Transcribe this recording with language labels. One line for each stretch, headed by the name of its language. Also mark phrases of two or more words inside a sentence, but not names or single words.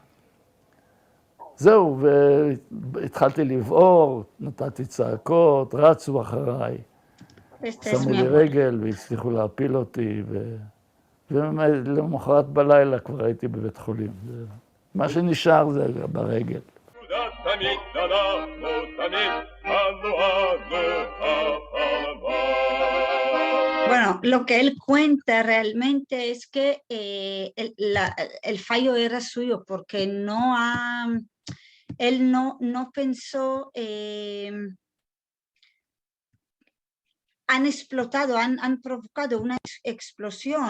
Hebrew: זהו, והתחלתי לבעור, נתתי צעקות, רצו אחריי. שמו לי רגל והצליחו להפיל אותי, ולמחרת בלילה כבר הייתי בבית חולים. מה שנשאר זה ברגל.
Spanish: Bueno, lo que él cuenta realmente es que el fallo era suyo porque él no pensó, han explotado, han provocado una explosión.